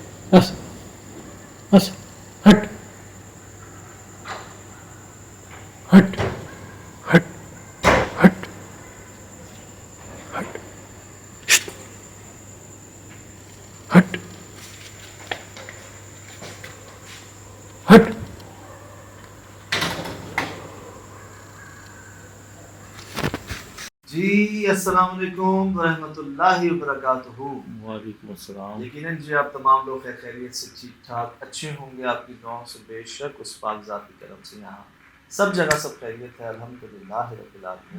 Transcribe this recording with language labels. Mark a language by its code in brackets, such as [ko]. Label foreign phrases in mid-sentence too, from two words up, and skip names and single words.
[ur] بس بس ہٹ ہٹ ہٹ ہٹ ہٹ ہٹ ہٹ. جی السلام علیکم ورحمۃ اللہ وبرکاتہ۔ وعلیکم السلام۔ یقیناً جی آپ تمام لوگ خیر خیریت سے ٹھیک ٹھاک اچھے ہوں گے، آپ کی دعاؤں سے بے شک اس پاک ذات کی کرم سے یہاں سب جگہ سب خیریت ہے، الحمدللہ رب العالمین۔